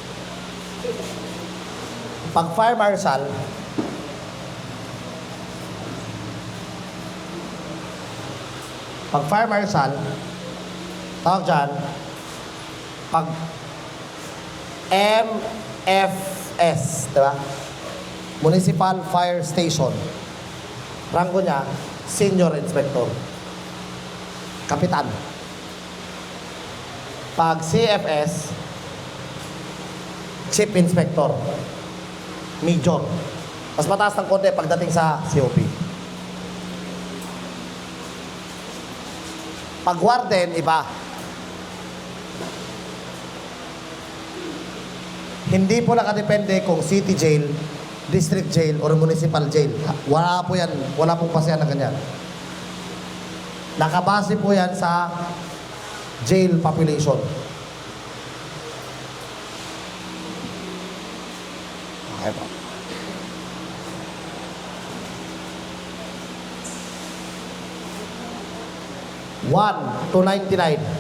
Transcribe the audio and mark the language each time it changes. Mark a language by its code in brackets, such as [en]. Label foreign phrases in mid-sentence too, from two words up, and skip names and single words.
[tl] Pag [en] fire marshal, [tl] tawag dyan, pag MFS, diba? Municipal Fire Station. Ranggo niya, [en] Senior Inspector. [tl] Kapitan. Pag CFS, [en] Chief Inspector. [tl] Major. Mas mataas ng konti pagdating sa COP. Pag warden, iba. Hindi po nakadepende kung [en] city jail, district jail, or municipal jail. [tl] Wala po yan. Wala pong pasyan na ganyan. Nakabase po yan sa [en] jail population. [tl] Ito. 1 to 99.